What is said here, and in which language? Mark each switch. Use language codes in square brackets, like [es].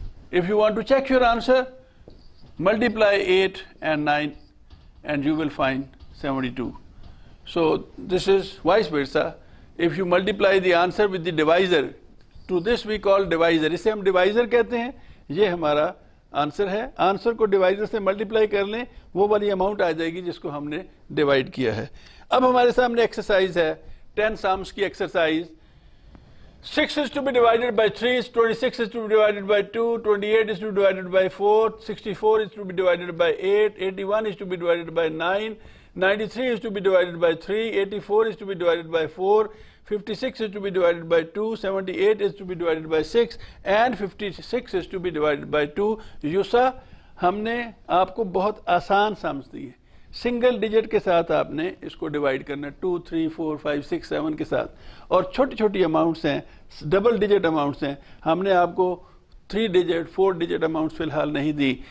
[en] If you want to check your answer, multiply 8 and 9 and you will find 72. So this is vice versa. If you multiply the answer with the divisor, to this we call divisor. [ur] اسے ہم divisor کہتے ہیں. یہ ہمارا answer ہے. Answer کو divisor سے multiply کر لیں, وہ والی اماؤنٹ آ جائے گی جس کو ہم نے ڈیوائڈ کیا ہے. اب ہمارے سامنے ایکسرسائز ہے 10 sums کی exercise. [en] 6 is to be divided by 3, 26 is to be divided by 2, 28 is to be divided by 4, 64 is to be divided by 8, 81 is to be divided by 9, 93 is to be divided by 3, 84 is to be divided by 4, 56 is to be divided by 2, 78 is to be divided by 6, and 56 is to be divided by 2. [ur] یوسا ہم نے آپ کو بہت آسان سمجھ دی ہے. Single digit کے ساتھ آپ نے اس کو ڈیوائڈ کرنا 2 3 4 5 6 7 کے ساتھ, اور چھوٹی چھوٹی اماؤنٹس ہیں, ڈبل ڈیجٹ اماؤنٹس ہیں. ہم نے آپ کو 3 ڈیجٹ 4 ڈیجٹ اماؤنٹس فی الحال نہیں دی.